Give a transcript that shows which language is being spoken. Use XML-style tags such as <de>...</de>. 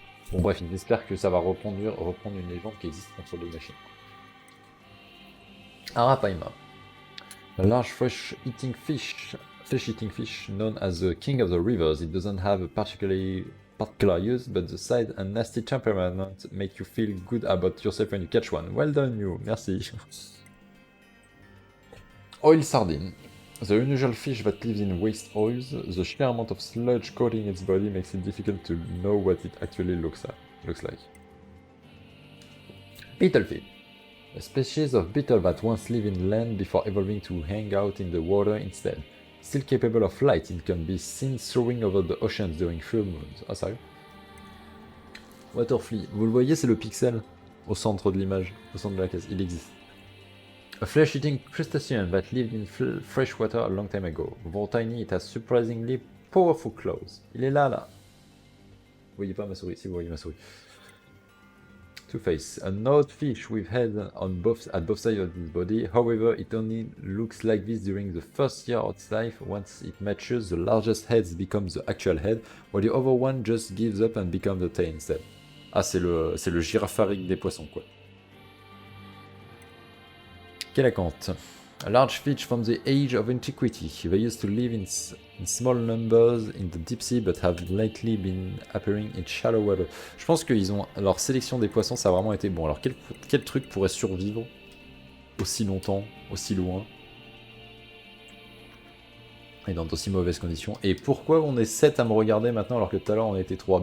<fr>Bon bref, il espère que ça va reprendre une légende qui existe contre les machines.</fr> <en>Arapaima. A large flesh-eating fish known as the king of the rivers. It doesn't have a particular use, but the size and nasty temperament make you feel good about yourself when you catch one. Well done, you. Merci. Oil sardine. The unusual fish that lives in waste oils, the sheer amount of sludge coating its body makes it difficult to know what it actually looks like. Beetlefish. A species of beetle that once lived in land before evolving to hang out in the water instead. Still capable of flight, it can be seen soaring over the oceans during full moons.</en> <fr>Ah sérieux? Waterflea. Vous le voyez, c'est le pixel au centre de l'image, au centre de la case. Il existe.</fr> <en>A flesh-eating crustacean that lived in fresh water a long time ago. Though tiny, it has surprisingly powerful claws.</en> <fr>Il est là. Vous voyez pas ma souris? Si vous voyez ma souris. Two-Face.</fr> <en>A gnawed fish with head at both sides of its body. However, it only looks like this during the first year of its life. Once it matures, the largest head becomes the actual head, while the other one just gives up and becomes the tail instead.</en> <fr>Ah, c'est le giraffarique des poissons, quoi.</fr> <en>Kelakant. A large fish from the age of antiquity. They used to live in small numbers in the deep sea, but have lately been appearing in shallow water.</en> <fr>Je pense qu'ils ont... Leur sélection des poissons, ça a vraiment été bon. Alors quel truc pourrait survivre aussi longtemps, aussi loin, et dans d'aussi mauvaises conditions? Et pourquoi on est 7 à me regarder maintenant alors que tout à l'heure on était 3?</fr>